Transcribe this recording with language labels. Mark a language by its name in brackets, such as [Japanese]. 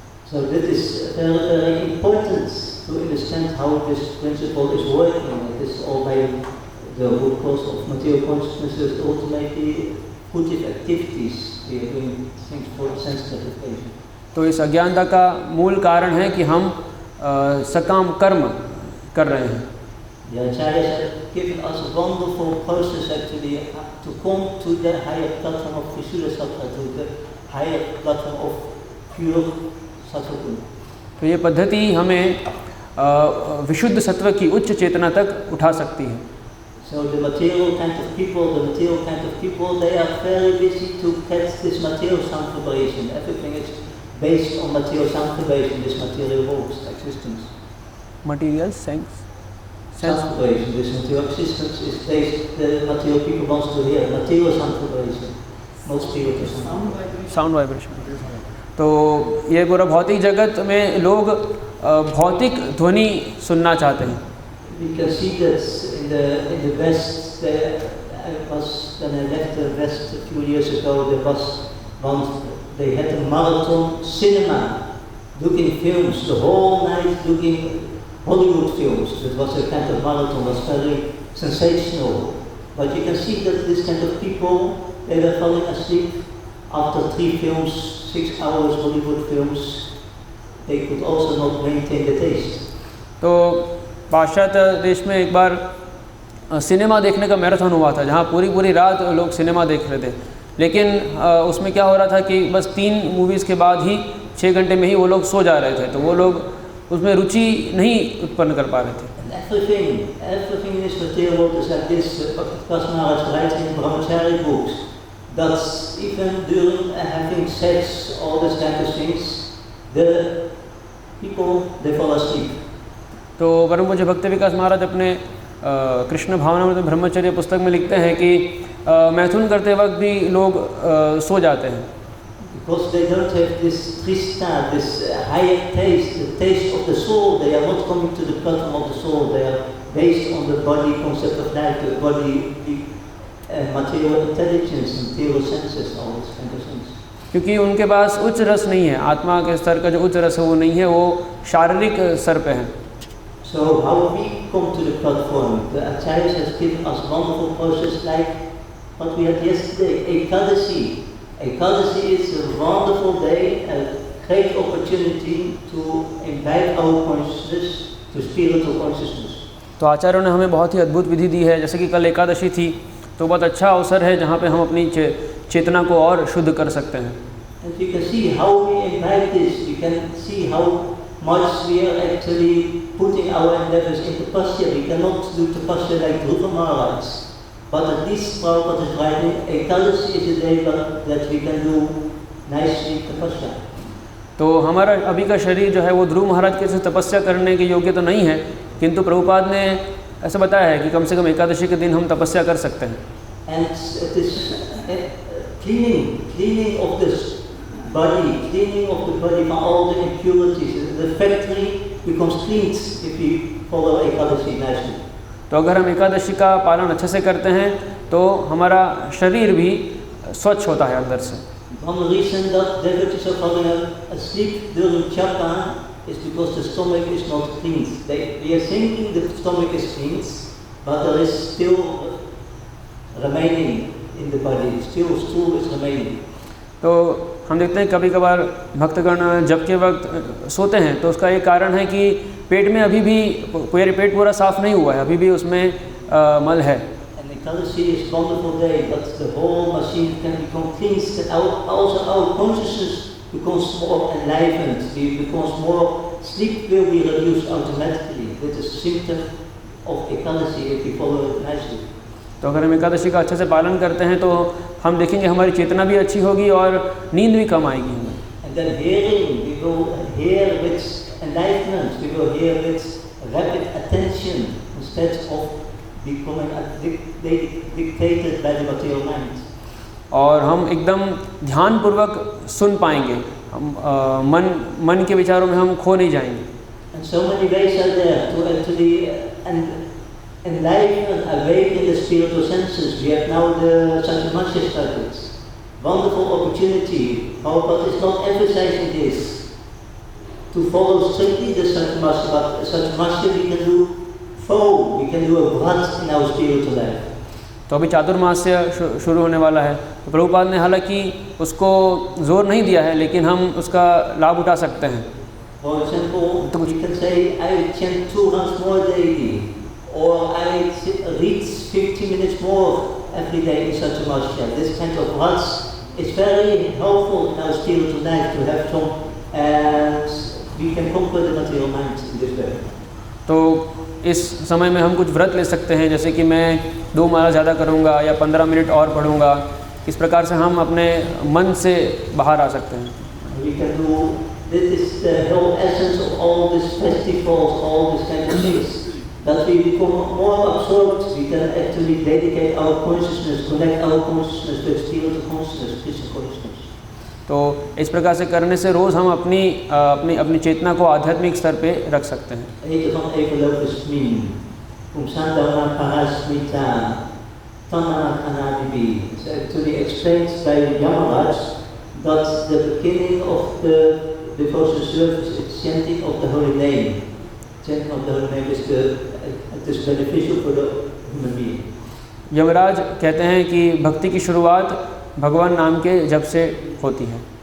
[English] So that is very, very important to understand how this principle is working. It is all by the root cause of material consciousness is ultimately puttive activities. We are doing things for sense gratification. [Hindi] तो इस अज्ञानता का मूल कारण है कि हम सकाम कर्म कर रहे हैं. [English] The Acharyas have given us a wonderful process actually to come to the higher platform of Vishuddha-sattva, to the higher platform of pure sattva. [Hindi] तो ये पद्धति हमें विशुद्ध सत्व की उच्च चेतना तक उठा सकती है. [English] So the material kind of people, they are very busy to catch this material sound vibration. Everything is based on material sound vibration, this material world's existence. Material sense. Sound vibration, this material existence is based, the material people wants to hear, material sound vibration, not spiritual sound. Sound vibration. [Hindi] तो ये पूरा भौतिक जगत में लोग भौतिक ध्वनि सुनना चाहते हैं. [English] We can see that in the West, when I left the West a few years ago, there was once, they had a marathon cinema, looking films, the whole night looking Hollywood films. It was a kind of marathon, was very sensational. But you can see that this kind of people, they were falling asleep after 3 films, 6 hours Hollywood films. They could also not maintain the taste. [Hindi] तो पाश्चात्य देश में एक बार cinema देखने का marathon हुआ था, जहाँ पूरी रात लोग सिनेमा देख रहे थे. लेकिन उसमें क्या हो रहा था कि बस 3 मूवीज़ के बाद ही 6 घंटे में ही वो लोग सो जा रहे थे. तो वो लोग उसमें रुचि नहीं उत्पन्न कर पा रहे थे. [English] Everything in this material world is like this. Bhakti Maharaj writes in Brahmachari books that even during having sex, all these kind of things, the people, they fall asleep. [Hindi] तो परम पूज्य भक्ति विकास महाराज अपने कृष्ण भावनामृत ब्रह्मचर्य पुस्तक में लिखते हैं कि मैथुन करते वक्त भी लोग सो जाते हैं. [English] Because they don't have this trista, this higher taste, the taste of the soul. They are not coming to the platform of the soul. They are based on the body concept of life, the body, the material intelligence, material senses, all these kind of things. [Hindi] क्योंकि उनके पास उच्च रस नहीं है, आत्मा के स्तर का जो उच्च रस है वो नहीं है, वो शारीरिक स्तर पे है. [English] So how we come to the platform? The Acharyas has given us wonderful process like what we had yesterday, Ekadasi. Ekadasi is a wonderful day, a great opportunity to invite our consciousness to spiritual consciousness. [Hindi] तो आचार्यों ने हमें बहुत ही अद्भुत विधि दी है. जैसे कि कल एकादशी थी, तो बहुत अच्छा अवसर है जहाँ पे हम अपनी चेतना को और शुद्ध कर सकते हैं. [English] And you can see how we invite this. You can see how much we are actually putting our endeavors into tapasya. We cannot do tapasya like Dhruva Maharaj. But at least Prabhupada is writing, Ekadasi is a day that we can do nicely tapasya. [Hindi] तो हमारा अभी का शरीर जो है वो ध्रुव महाराज के से तपस्या करने के योग्य तो नहीं है, किंतु प्रभुपाद ने ऐसा बताया है कि कम से कम एकादशी के दिन हम तपस्या कर सकते हैं। [English] And this cleaning of this body, cleaning of the body from all the impurities. The factory becomes cleaned if we follow Ekadashi nicely. [Hindi] तो अगर हम एकादशी का पालन अच्छे से करते हैं तो हमारा शरीर भी स्वच्छ होता है अंदर से। [English] One reason that devotees are falling asleep during japa is because the stomach is not cleaned. We are thinking the stomach is cleaned, but there is still remaining in the body. Still stool is remaining. [Hindi] तो हम देखते हैं कभी कभार भक्तगण जब के वक्त सोते हैं तो उसका एक कारण है कि पेट में अभी भी कोई पेट पूरा साफ नहीं हुआ है, अभी भी उसमें मल है। [English] And Ekadashi is wonderful day, but the whole machine can become cleansed, and also our consciousness becomes more enlivened. It becomes more, sleep will be reduced automatically. That is a symptom of Ekadashi if we follow it nicely. [Hindi] तो अगर हम एकादशी का अच्छे से पालन करते हैं तो हम देखेंगे हमारी चेतना भी अच्छी होगी और नींद भी कम आएगी हमें। [English] And then hearing, we will hear with enlightenment, we will hear with rapid attention instead of becoming dictated by the material mind. [Hindi] और हम एकदम ध्यानपूर्वक सुन पाएंगे, हम मन के विचारों में हम खो नहीं जाएंगे। [English] And so many ways are there to actually enlighten and awaken the spiritual senses. We have now the Satyamasya started. Wonderful opportunity. Prabhupada is not emphasizing this to follow strictly the Satyamasya, but Satyamasya we can do we can do a vrat in our spiritual life. [Hindi] तो अभी चातुर्मास्य शुरू होने वाला है, तो प्रभुपाद ने हालांकि उसको जोर नहीं दिया है लेकिन हम उसका लाभ उठा सकते हैं। [English] For example, we can say I chant 2 rounds more daily, or I read 15 minutes more every day in Satyamasya. This kind of vrats is very helpful in our spiritual life to have some, and we can conquer the material mind in this way. [Hindi] तो इस समय में हम कुछ व्रत ले सकते हैं, जैसे कि मैं 2 माला ज़्यादा करूँगा या 15 मिनट और पढ़ूँगा। इस प्रकार से हम अपने मन से बाहर आ सकते हैं। [English] We can do, this is the whole essence of all these festivals, all these kind of things. That we become more absorbed, we can actually dedicate our consciousness, connect our consciousness with spiritual consciousness, Krishna consciousness. [Hindi] तो इस प्रकार से करने से रोज़ हम अपनी चेतना को आध्यात्मिक स्तर पे रख सकते हैं। Eten van evolutisme, Umsandana Parasmita, Tanana Anadibi. [English] So actually explained by Yamaraj that the beginning of the devotion service is chanting of the holy name. Chanting of the holy name is beneficial for the human being. [Hindi] Yamraj कहते हैं कि भक्ति की शुरुआत भगवान नाम के जप से होती है।